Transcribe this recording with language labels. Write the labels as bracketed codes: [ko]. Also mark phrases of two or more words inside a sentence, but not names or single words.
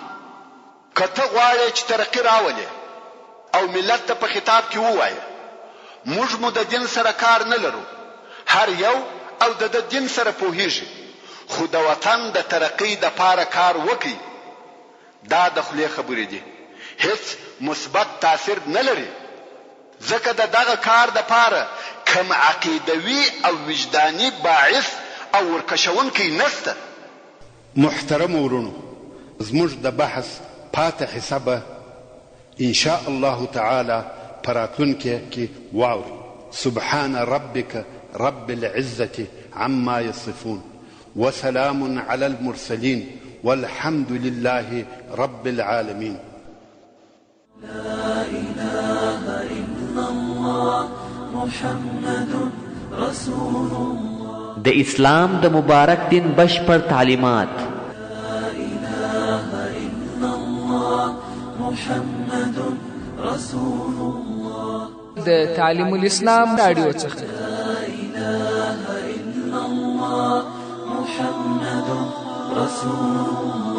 [ps] که ته غواړې چې ترقي راولې او ملت ته په خطاب کې ووایې موږ مو د دین سره کار نه لرو، هر یو او د دین سره پوهیږي، خو د وطن د ترقی د پاره کار وکړي، دا د خولې خبرې دي، هیڅ مثبت تاثیر نه لري، ځکه د دغه کار د پاره کم عقیدوي او وجداني باعث او ورکشونکی نسته. محترم ورونو، زموږ د بحث پاتې حسابه [ar] ان شاء الله تعالی [ps] پراتونکي کې واوري. [ar] سبحان ربك رب العزة عما يصفون وسلام على المرسلين والحمد لله رب العالمين. لا إله إلا الله محمد رسول الله. [ps] د اسلام د مبارک دین بشپړ تعلیمات. [ar] لا إله إلا الله محمد رسول الله. [ps] د تعلیم الاسلام رادیو څخه. [ar] لا إله إلا الله محمد رسول الله.